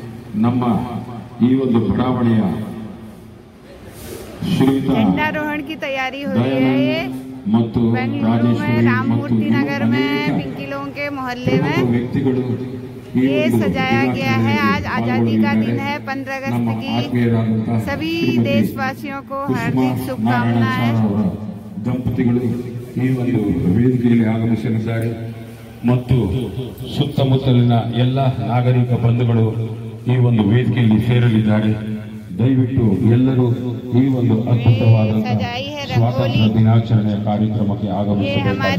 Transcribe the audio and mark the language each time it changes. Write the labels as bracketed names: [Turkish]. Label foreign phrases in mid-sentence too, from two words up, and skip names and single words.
[Kannada] ನಮ್ಮ ಈ ಒಂದು ಬಡಾವಣೆಯ ಶ್ರೀಯುತ [Hindi] झंडारोहण की तैयारी हो रही है। ये बेंगलुरु में राममूर्ति नगर में पिंकिलों के मोहल्ले में ये सजाया गया है। आज आजादी का दिन है, 15 अगस्त की सभी देशवासियों को हार्दिक शुभकामनाएं। [Kannada] ದಂಪತಿಗಳು ಈ ಒಂದು ವೇದಿಕೆಯಲ್ಲಿ ಆಗಮಿಸಲಿದ್ದಾರೆ ಮತ್ತು ಸುತ್ತಮುತ್ತಲಿನ ಎಲ್ಲ ನಾಗರಿಕ ಬಂಧುಗಳು ಈ ಒಂದು ವೇದಿಕೆಯಲ್ಲಿ ಸೇರಲಿದ್ದಾರೆ। ದಯವಿಟ್ಟು ಎಲ್ಲರೂ ಈ ಒಂದು ಅದ್ಭುತವಾದಂತಹ ಸ್ವಾತಂತ್ರ್ಯ ದಿನಾಚರಣೆಯ ಕಾರ್ಯಕ್ರಮಕ್ಕೆ ಆಗಮಿಸಬೇಕಾಗಿ